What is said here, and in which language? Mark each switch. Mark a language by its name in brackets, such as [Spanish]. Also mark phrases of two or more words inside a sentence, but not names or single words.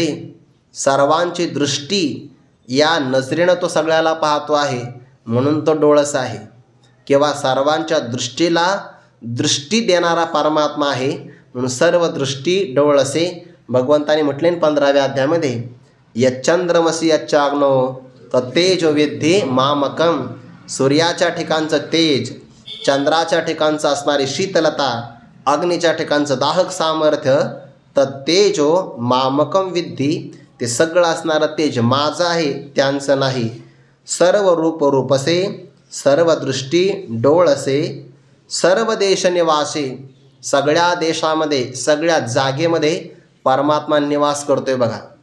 [Marathi] सर्वांची दृष्टी या नजरेनं तो सगळ्याला पाहतो आहे म्हणून तो डोळस आहे. किंवा सर्वांच्या दृष्टीला दृष्टी देणारा परमात्मा आहे म्हणून सर्व दृष्टी डोळसे. भगवंताने म्हटले 15व्या अध्यायामध्ये [Sanskrit] यच्चंद्रमसी यच्चाग्नो तत्तेजो विद्धि मामकम. [Marathi] सूर्याच्या ठिकाणचं तेज, चंद्राच्या ठिकाणचं असणारी शीतलता, अग्नीच्या ठिकाणचं दाहक सामर्थ्य, [Sanskrit] तत्तेजो मामकम विद्धि. [Marathi] ते सगळं असणारं तेज माझं आहे, त्यांचं नाही. सर्व रूप असे. सर्व दृष्टी डोळसे. सर्व देश निवासे. सगळ्या देशामध्ये, सगळ्या जागेमध्ये परमात्मा निवास करतोय बघा.